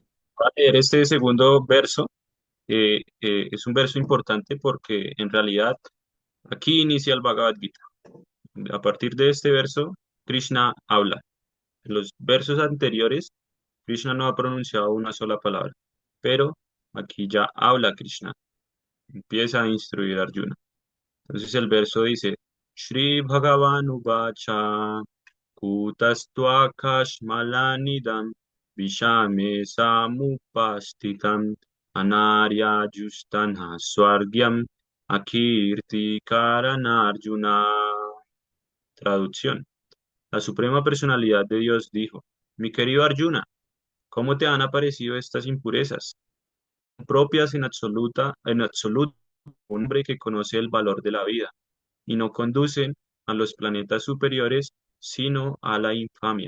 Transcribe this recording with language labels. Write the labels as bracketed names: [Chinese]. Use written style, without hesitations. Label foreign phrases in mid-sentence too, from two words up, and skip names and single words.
[Spanish] voy a leer este segundo verso. Es un verso importante porque en realidad aquí inicia el Bhagavad Gita. A partir de este verso, Krishna habla. En los versos anteriores, Krishna no ha pronunciado una sola palabra, pero aquí ya habla Krishna, empieza a instruir a Arjuna. Entonces el verso dice, [Sanskrit] श्री भगवान् उवाच कुतस्त्वा कश्मलमिदं विषमे समुपस्थितम् अनार्य जुष्टम् अस्वर्ग्यम् अकीर्ति करमर्जुन. [Spanish] Traducción. La Suprema Personalidad de Dios dijo, mi querido Arjuna, ¿cómo te han aparecido estas impurezas? Propias en absoluto, un hombre que conoce el valor de la vida, y no conducen a los planetas superiores, sino a la infamia.